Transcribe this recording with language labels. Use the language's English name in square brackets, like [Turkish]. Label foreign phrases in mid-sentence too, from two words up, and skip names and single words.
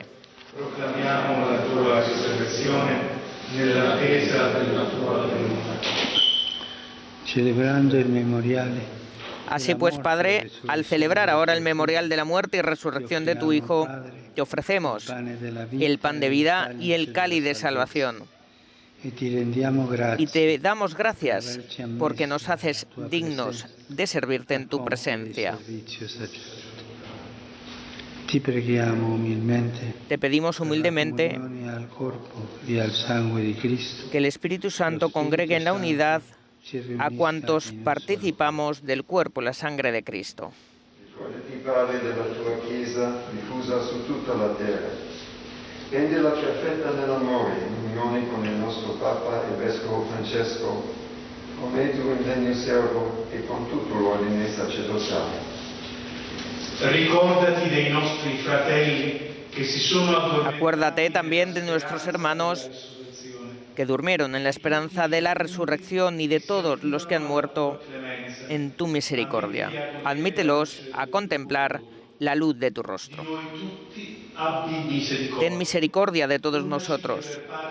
[Italian] Proclamiamo la tua risurrezione nell'attesa della tua venuta. Celebrando il memoriale. [Spanish] Así pues, Padre, al celebrar ahora el memorial de la muerte y resurrección de tu Hijo, te ofrecemos el pan de vida y el cáliz de salvación. Y te damos gracias porque nos haces dignos de servirte en tu presencia. Te pedimos humildemente que el Espíritu Santo congregue en la unidad a cuantos participamos del cuerpo y la sangre de Cristo. [Italian] Ricordati, Padre, della tua Chiesa diffusa su tutta la terra. Rendila perfetta nell'amore, in unione con il nostro Papa e Vescovo Francesco, come tu indegno servo e con tutto l'ordine sacerdotale. Ricordati dei nostri fratelli che si sono addormentati. [Spanish] Acuérdate también de nuestros hermanos que durmieron en la esperanza de la resurrección y de todos los que han muerto en tu misericordia. Admítelos a contemplar la luz de tu rostro. Ten misericordia de todos nosotros.